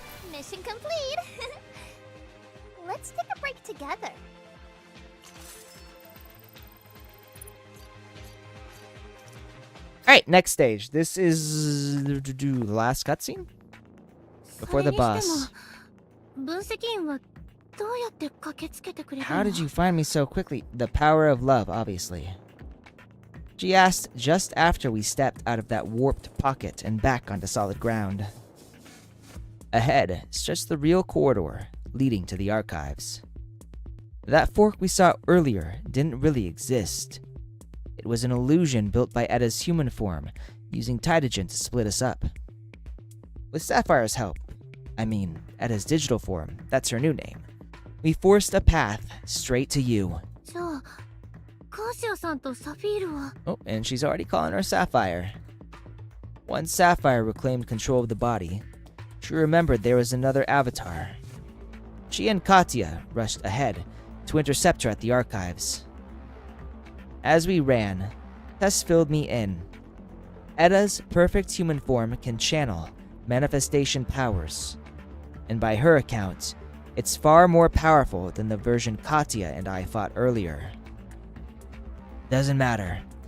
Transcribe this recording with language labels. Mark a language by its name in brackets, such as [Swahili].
[English] Mission complete. Let's take a break together. All right, next stage. This is the last cutscene before the boss. [Japanese] 分析員はどうやって駆けつけてくれるの? [English] How did you find me so quickly? The power of love, obviously. She asked just after we stepped out of that warped pocket and back onto solid ground. Ahead stretched the real corridor leading to the archives. That fork we saw earlier didn't really exist. It was an illusion built by Edda's human form, using Tydogen to split us up. With Sapphire's help, I mean, Edda's digital form, that's her new name, we forced a path straight to you. [Japanese] じゃあ、カーシアさんとサフィールは [English] Oh, and she's already calling her Sapphire. Once Sapphire reclaimed control of the body, she remembered there was another avatar. She and Katya rushed ahead to intercept her at the archives. As we ran, Tess filled me in. Edda's perfect human form can channel manifestation powers, and by her account, it's far more powerful than the version Katya and I fought earlier. Doesn't matter.